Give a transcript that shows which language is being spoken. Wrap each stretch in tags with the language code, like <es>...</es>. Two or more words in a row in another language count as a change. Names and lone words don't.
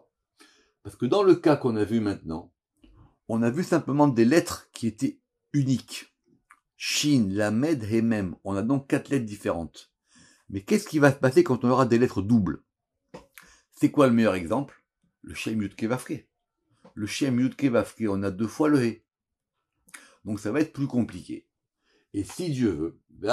<fr>Parce que dans le cas qu'on a vu maintenant, on a vu simplement des lettres qui étaient uniques. Shin, Lamed, Hemem. On a donc 4 lettres différentes. Mais qu'est-ce qui va se passer quand on aura des lettres doubles ? C'est quoi le meilleur exemple ? Le Shem Yud Kei Vav Kei. Le Shem Yud Kei Vav Kei, on a 2 fois le He. Donc ça va être plus compliqué. Et si Dieu veut,</fr>